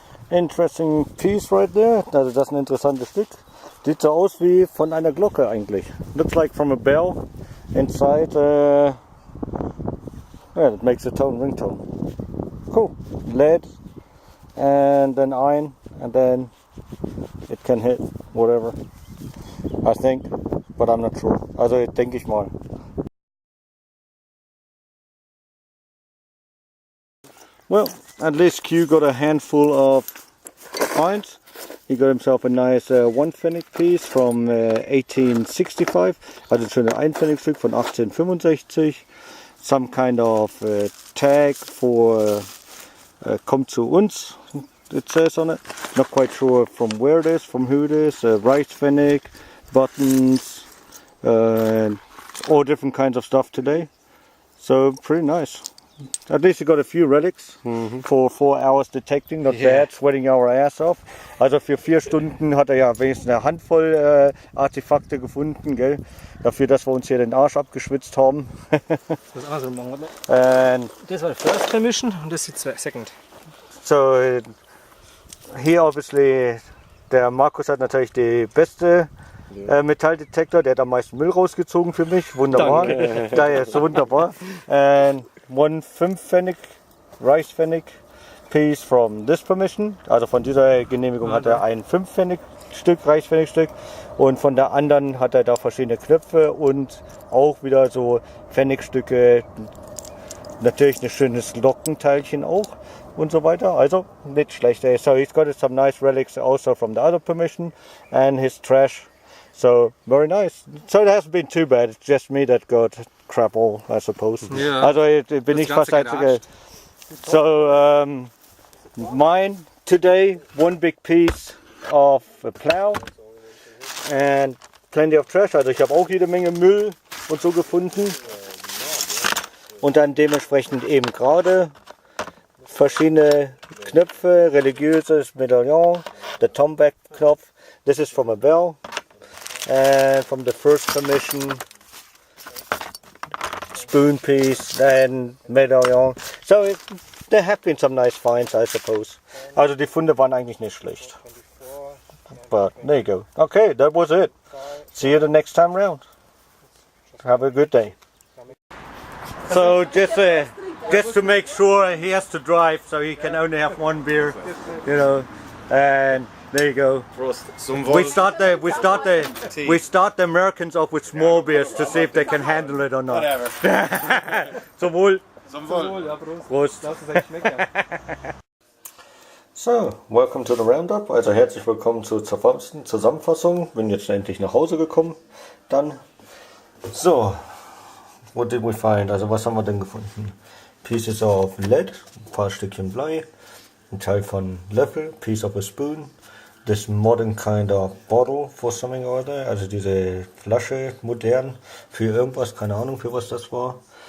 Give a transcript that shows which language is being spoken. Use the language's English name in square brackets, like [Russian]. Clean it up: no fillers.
[English] Interesting piece right there. [German] Also das ist ein interessantes Stück. Sieht so aus wie von einer Glocke eigentlich. [English] Looks like from a bell inside. Yeah, it makes a tone, ringtone. Cool. Lead and then iron and then it can hit whatever. I think, but I'm not sure. [German] Also denke ich mal. [English] Well, at least Q got a handful of finds. He got himself a nice one pfennig piece from 1865. Also ein schönes Einpfennigstück von 1865. Some kind of tag for [German] kommt zu uns, [English] it says on it. Not quite sure from where it is, from who it is. Rice pfennig, buttons, all different kinds of stuff today. So pretty nice. At least you got a few relics for 4 hours detecting, not bad, sweating our ass off. [German] Also für 4 Stunden hat er ja wenigstens eine Handvoll Artefakte gefunden, gell? Dafür, dass wir uns hier den Arsch abgeschwitzt haben. Das andere machen wir. Das war die [English] first permission [German] und das ist die second. [English] So here obviously [German] der Markus hat natürlich die beste Metalldetektor, der hat am meisten Müll rausgezogen für mich. Wunderbar. Daher ist wunderbar. [English] And 1 5-Pfennig, Reichspfennig piece from this permission. [German] Also von dieser Genehmigung hat er ein 5-Pfennig-Stück, Reichspfennigstück. Und von der anderen hat er da verschiedene Knöpfe und auch wieder so Pfennigstücke. Natürlich ein schönes Glockenteilchen auch und so weiter. Also nicht schlecht. [English] So he's got some nice relics also from the other permission and his trash. So very nice. So it hasn't been too bad. It's just me that got crap all, I suppose. Ja, [German] Also bin ich fast einzige. [English] So mine today, 1 big piece of a plow and plenty of trash. [German] Also ich habe auch jede Menge Müll und so gefunden. Und dann dementsprechend eben gerade verschiedene Knöpfe, religiöses Medaillon, der Tomback-Knopf. [English] This is from a bell and from the first permission, spoon piece and medaillon. So there have been some nice finds, I suppose. [German] Also die Funde waren eigentlich nicht schlecht. [English] But there you go. Okay, that was it. See you the next time round. Have a good day. So just to make sure he has to drive, so he can only have 1 beer, you know, and there you go. We start the Americans off with small beers to see if they can handle it or not. [German] Zum Wohl. Zum Wohl, ja, Prost. Prost. Lass es echt schmecken. [English] So, welcome to the Roundup. [German] Also herzlich willkommen zur Zusammenfassung. Bin jetzt endlich nach Hause gekommen. [English] Dann, so, what did we find? [German] Also was haben wir denn gefunden? [English] Pieces of lead, [German] ein paar Stückchen Blei, ein Teil von Löffel, [English] piece of a spoon, this modern kind of bottle for something or other, [German] also diese Flasche modern für irgendwas, keine Ahnung für was das war.